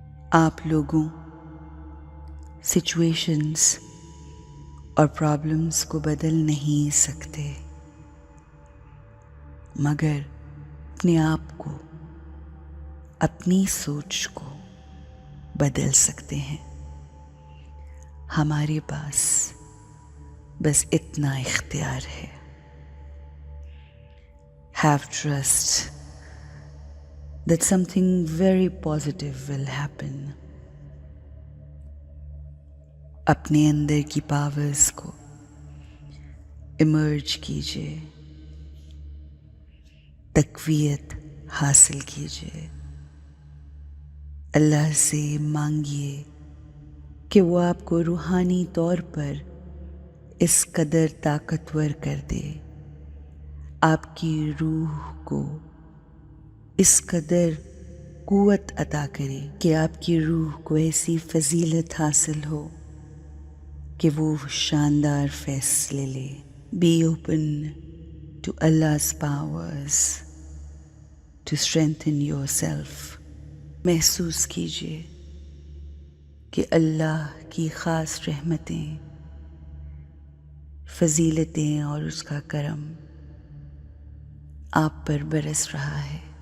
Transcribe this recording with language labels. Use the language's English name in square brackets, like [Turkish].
[Urdu] آپ لوگوں، سچویشنز اور پرابلمز کو بدل نہیں سکتے، مگر اپنے آپ کو، اپنی سوچ کو بدل سکتے ہیں. ہمارے پاس بس اتنا اختیار ہے. [English] Have trust that something very positive will happen. [Urdu] اپنے اندر کی پاورز کو ایمرج کیجیے، تقویت حاصل کیجیے. اللہ سے مانگیے کہ وہ آپ کو روحانی طور پر اس قدر طاقتور کر دے، آپ کی روح کو اس قدر قوت عطا کرے کہ آپ کی روح کو ایسی فضیلت حاصل ہو کہ وہ شاندار فیصلے لے، [English] Be open to Allah's powers to strengthen yourself. [Urdu] محسوس کیجیے کہ اللہ کی خاص رحمتیں، فضیلتیں اور اس کا کرم آپ پر برس رہا ہے.